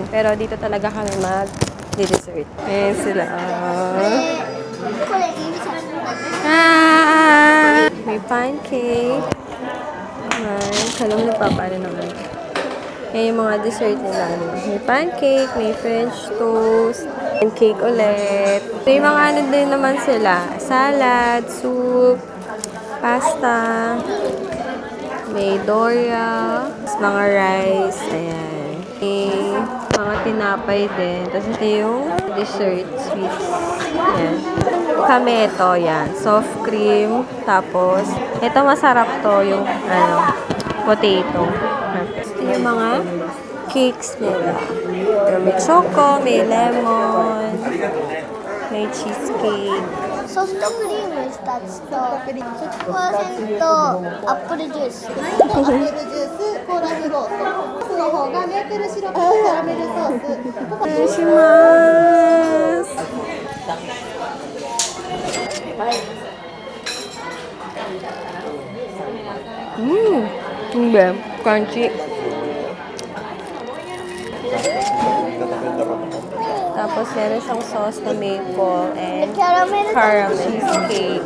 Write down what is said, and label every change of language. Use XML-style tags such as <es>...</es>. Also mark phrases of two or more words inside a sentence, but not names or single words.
<tl>Pero dito talaga kami mag-dessert. Ayan sila. May pancake. Alam na pa, paano naman. Ayan yung mga dessert nila. May pancake, may</tl> <en>French toast, and cake</en> <tl>ulit. May mga ano din naman sila. Salad, soup, pasta, may doya, mga rice, ayan. May mga tinapay din. Tapos ito yung dessert, sweets. Ayan. Kami ito, yan.</tl> <en>Soft cream.</en> <tl>Tapos, ito masarap to, yung potato. Ito yung mga cakes nila. May choco, may lemon, may cheesecake.</tl> <ja>ソフトクリーム2つと10%アップルジュース。アップルジュース、コーラフロート。ソースの方がメープルシロップとキャラメルソース。お願いします。Hindi. Crunchy.</ja> <tl>Tapos meron siyang sauce na</tl> <en>maple and caramel cheesecake.</en>